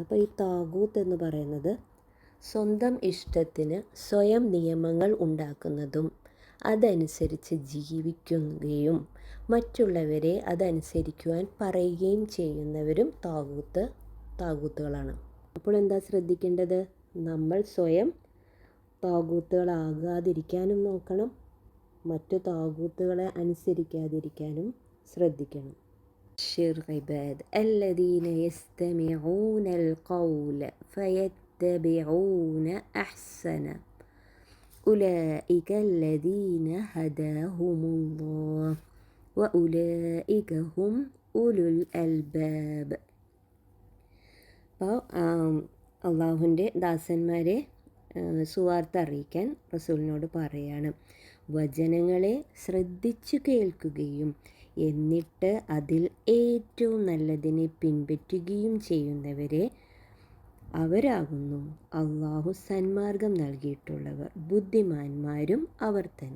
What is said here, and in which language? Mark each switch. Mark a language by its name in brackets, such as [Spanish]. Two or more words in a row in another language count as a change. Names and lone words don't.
[Malayalam] അപ്പോൾ ഈ താകൂത്ത് എന്ന് പറയുന്നത് സ്വന്തം ഇഷ്ടത്തിന് സ്വയം നിയമങ്ങൾ ഉണ്ടാക്കുന്നതും അതനുസരിച്ച് ജീവിക്കുകയും മറ്റുള്ളവരെ അതനുസരിക്കുവാൻ പറയുകയും ചെയ്യുന്നവരും താകൂത്തുകളാണ്. അപ്പോൾ എന്താ ശ്രദ്ധിക്കേണ്ടത്? നമ്മൾ സ്വയം താകൂത്തുകളാകാതിരിക്കാനും നോക്കണം, മറ്റു താകൂത്തുകളെ അനുസരിക്കാതിരിക്കാനും ശ്രദ്ധിക്കണം. [Arabic] ഇബാദ് الذين يستمعون القول فيتبعون أحسنه أولئك الذين هداهم الله وأولئك هم أولو الألباب. [Malayalam] അപ്പോൾ അള്ളാഹുവിൻ്റെ ദാസന്മാരെ സുവാർത്ത അറിയിക്കാൻ റസൂലിനോട് പറയാണ്, വചനങ്ങളെ ശ്രദ്ധിച്ചു കേൾക്കുകയും എന്നിട്ട് അതിൽ ഏറ്റവും നല്ലതിനെ പിൻപറ്റുകയും ചെയ്യുന്നവരെ അവരാകുന്നു അള്ളാഹു സന്മാർഗം നൽകിയിട്ടുള്ളവർ, ബുദ്ധിമാന്മാരും അവർ തന്നെ.